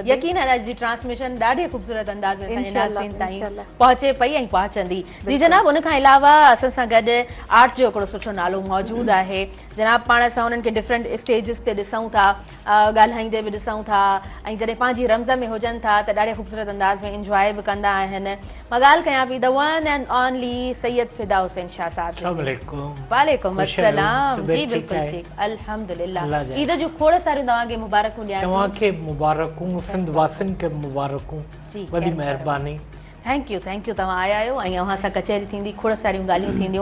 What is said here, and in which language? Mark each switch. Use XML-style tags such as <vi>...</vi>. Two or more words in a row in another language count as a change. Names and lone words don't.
<sd>यकीन अॼु जी ट्रांसमिशन ॾाढे ख़ूबसूरत अंदाज़ में असांजे नाज़रीन ताईं पहुचे पई ऐं पहुचंदी। जी जनाब, उनखां अलावा असां सां गॾु आर्ट जो हिकिड़ो सुठो नालो मौजूदु आहे। जनाब, पाण असां उन्हनि खे डिफरेंट स्टेजिस ते ॾिसूं था, ॻाल्हाईंदे बि ॾिसूं था ऐं जॾहिं पंहिंजी रमज़ में हुजनि था त ॾाढे ख़ूबसूरत अंदाज़ में इंजॉय बि कंदा आहिनि। मां ॻाल्हि कयां पई</sd> <en>the one and only</en> <sd>सैयद फिदा हुसैन शाह साहब।</sd> <ar>وعليكم السلام.</ar> <sd>जी बिल्कुलु ठीकु, अल्हम्दुलिल्लाह। ईद जूं खोड़ सारियूं तव्हांखे मुबारकूं ॾियां। तव्हांखे मुबारकूं, सिंध वासियुनि खे मुबारकूं। वॾी महिरबानी।</sd> <en>thank you</en> <sd>तव्हां आया आहियो ऐं अव्हां सां कचहरी थींदी, खोड़ सारियूं ॻाल्हियूं थींदियूं।</sd>